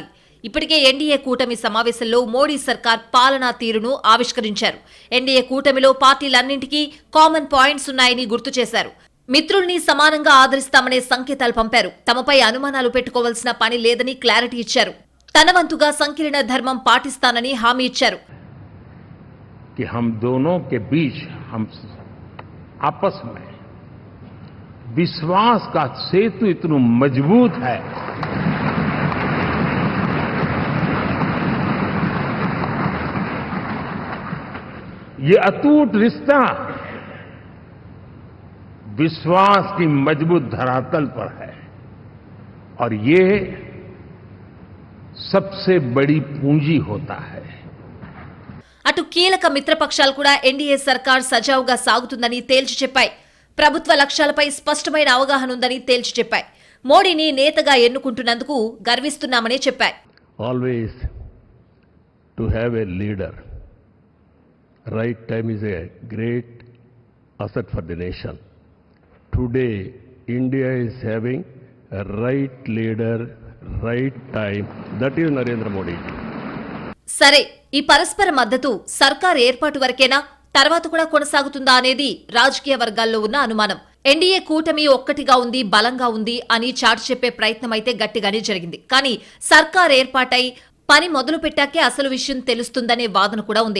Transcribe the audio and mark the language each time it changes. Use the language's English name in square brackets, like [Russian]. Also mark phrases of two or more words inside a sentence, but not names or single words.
[Telugu] ఇప్పటికే ఎన్డీఏ కూటమి సమావేశంలో మోడీ సర్కార్ పాలనా తీరును ఆవిష్కరించారు. ఎన్డీఏ కూటమిలో పార్టీలన్నింటికీ [English] common points [Telugu] ఉన్నాయని గుర్తు చేశారు. మిత్రుల్ని సమానంగా ఆదరిస్తామనే సంకేతాలు పంపారు. తమపై అనుమానాలు పెట్టుకోవాల్సిన పని లేదని క్లారిటీ ఇచ్చారు. తన వంతుగా సంకీర్ణ ధర్మం పాటిస్తానని హామీ ఇచ్చారు. [Hindi] आपस में विश्वास का सेतु इतना मजबूत है, ये अटूट रिश्ता विश्वास की मजबूत धरातल पर है और ये सबसे बड़ी पूंजी होता है. [Telugu] అటు కీలక మిత్రపక్షాలు కూడా ఎన్డీఏ సర్కార్ సజావుగా సాగుతుందని తేల్చి చెప్పాయి. ప్రభుత్వ లక్ష్యాలపై స్పష్టమైన అవగాహన ఉందని తేల్చి చెప్పాయి. మోడీని నేతగా ఎన్నుకుంటున్నందుకు గర్విస్తున్నామని చెప్పాయి. [English] Always to have a leader. Right time is a great asset for the nation. Today, India is having a right leader, right time. That is Narendra Modi. [Telugu] సరే, ఈ పరస్పర మద్దతు సర్కార్ ఏర్పాటు వరకేనా, తర్వాత కూడా కొనసాగుతుందా అనేది రాజకీయ వర్గాల్లో ఉన్న అనుమానం. ఎన్డీఏ కూటమి ఒక్కటిగా ఉంది, బలంగా ఉంది అని చాటి చెప్పే ప్రయత్నం అయితే గట్టిగానే జరిగింది. కానీ సర్కార్ ఏర్పాటై పని మొదలు పెట్టాకే అసలు విషయం తెలుస్తుందనే వాదన కూడా ఉంది.